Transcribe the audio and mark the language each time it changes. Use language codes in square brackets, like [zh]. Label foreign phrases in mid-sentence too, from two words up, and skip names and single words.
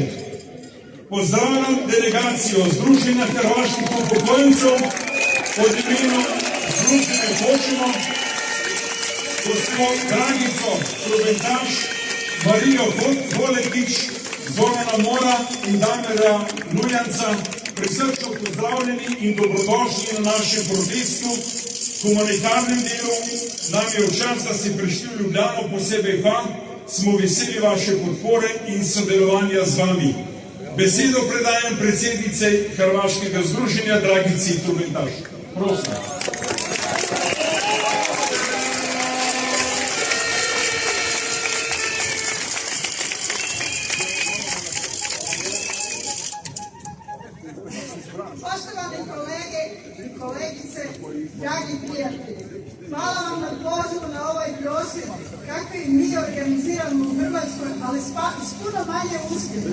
[sl] Pozdravljam delegacijo Združenja hrvaških upokojencev pod imenom Združenje Hočemo, gospod Dragico Trobentaš, Marijo Goletić, Zorana Mora in Damira Lujanca, prisrčno pozdravljeni in dobrodošli na našem protestu, humanitarnem delu. Nam je v čast, da ste prišli v Ljubljano, posebej pa smo veseli vaše podpore in sodelovanja z vami. Besedo predajam predsednice Hrvaškega združenja Dragici Trobentaš. Prosim. [hr] Poštovane kolege i kolegice, dragi prijatelji, hvala vam na pozivu na ovaj prosvjed kakve i mi organiziramo u Hrvatskoj, ali s puno manje uspjeha.